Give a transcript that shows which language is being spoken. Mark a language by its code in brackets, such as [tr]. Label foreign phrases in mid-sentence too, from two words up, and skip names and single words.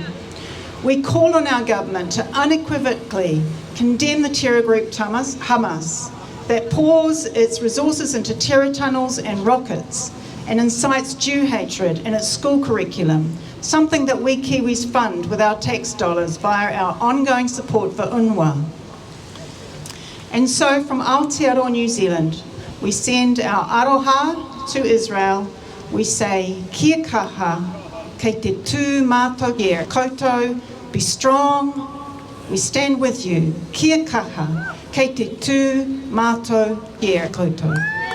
[en] We call on our government to unequivocally condemn the terror group Hamas that pours its resources into terror tunnels and rockets and incites Jew hatred in its school curriculum, something that we Kiwis fund with our tax dollars via our ongoing support for UNRWA. And so from Aotearoa, New Zealand, we send our aroha to Israel. We say, [mi] kia kaha, kei te tū mātou kia koutou, [en] be strong, we stand with you. [mi] Kia kaha, kei te tū mātou kia koutou.